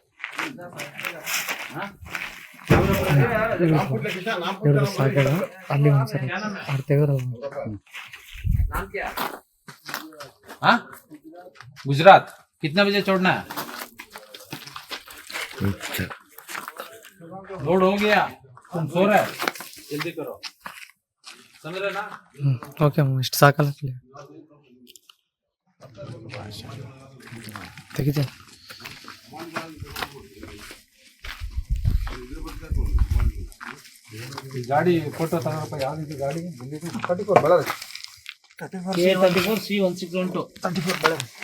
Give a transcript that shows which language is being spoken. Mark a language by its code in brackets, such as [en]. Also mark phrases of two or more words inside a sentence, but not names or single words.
[kn] ಇವ್ರದ್ದು ಸಾಕಾಗ ಅಲ್ಲಿ ಒಂದ್ಸರಿ ಅವ್ರು ತೆಗೆದ್ರು [hi] हाँ गुजरात कितना बजे छोड़ना है? लोड हो गया, तुम सो रहे, जल्दी करो, समझ रहे ना? [kn] ಓಕೆ ಇಷ್ಟು ಸಾಕಲ್ಲ ತೆಗಿತೀನಿ. ಈ ಗಾಡಿ ಫೋಟೋ ತಗೊಳಪ್ಪ. ಯಾವ್ದಿದು ಗಾಡಿ? 34 ಬಳ್ಳಾರಿ. K34 C161 34 ಬಳ್ಳಾರಿ.